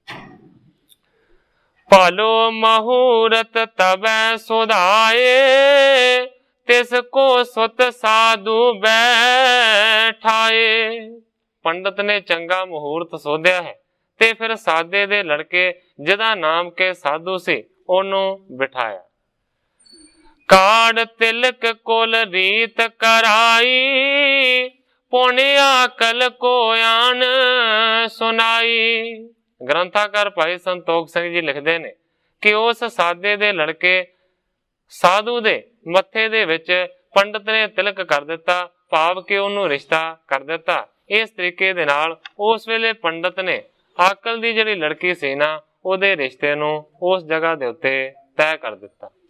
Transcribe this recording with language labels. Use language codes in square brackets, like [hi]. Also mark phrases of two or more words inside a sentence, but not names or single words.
[bra] पालो मुहूर्त तबै सुधाए, तिसको सुत साधु बैठाए। [pa] ਪੰਡਿਤ ਨੇ ਚੰਗਾ ਮਹੂਰਤ ਸੋਧਿਆ ਹੈ ਤੇ ਫਿਰ ਸਾਦੇ ਦੇ ਲੜਕੇ ਜਿਹਦਾ ਨਾਮ ਕੇ ਸਾਧੂ ਸੀ, ਓਨੂੰ ਬਿਠਾਇਆ। [bra] काड़ तिलक कुल रीत कराई, पुण्या कल को आन सुनाई। [pa] ਗ੍ਰੰਥਾਕਾਰ ਭਾਈ ਸੰਤੋਖ ਸਿੰਘ ਜੀ ਲਿਖਤੇ ਨੇ ਕਿ ਉਸ ਸਾਦੇ ਦੇ ਲੜਕੇ ਸਾਧੂ ਦੇ ਮੱਥੇ ਦੇ ਵਿਚ ਪੰਡਿਤ ਨੇ ਤਿਲਕ ਕਰ ਦਿੱਤਾ, ਭਾਵ ਕੇ ਉਨ੍ਹਾਂ ਨੇ ਰਿਸ਼ਤਾ ਕਰ ਦਿੱਤਾ। ਇਸ ਤਰੀਕੇ ਦੇ ਨਾਲ ਉਸ ਵੇਲੇ ਪੰਡਿਤ ਨੇ ਆਕਲ ਦੀ ਜਿਹੜੀ ਲੜਕੀ ਸੀ ਨਾ, ਉਹਦੇ ਰਿਸ਼ਤੇ ਨੂੰ ਉਸ ਜਗ੍ਹਾ ਦੇ ਉੱਤੇ ਤੈਅ ਕਰ ਦਿੱਤਾ।